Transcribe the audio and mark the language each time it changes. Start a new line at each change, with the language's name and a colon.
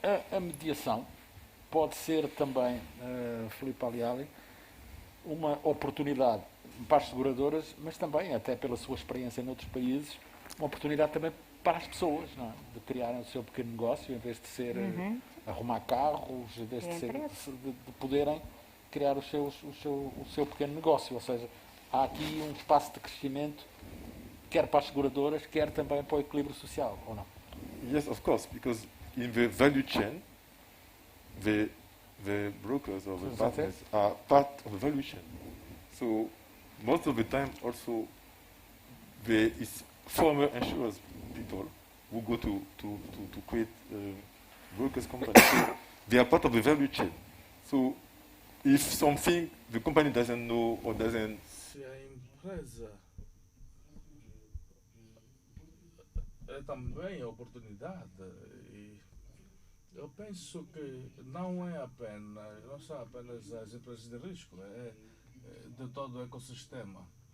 Portuguese: A mediação pode ser também, Filipe Aliali, uma oportunidade para as seguradoras, mas também, até pela sua experiência noutros países, uma oportunidade também para as pessoas, não é? De criarem o seu pequeno negócio, em vez de ser arrumar carros, em vez de poderem criar o seu pequeno negócio. Ou seja, há aqui um espaço de crescimento, quer para as seguradoras, quer também para o equilíbrio social, ou não?
English: Yes, of course, because in the value chain, the brokers or the partners are part of the value chain. So most of the time also there is former insurers people who go to create brokers company. So they are part of the value chain. So if something the company doesn't know or doesn't...
Portuguese: Se a empresa é também a oportunidade, e eu penso que não são apenas as empresas de risco, é de todo o ecossistema.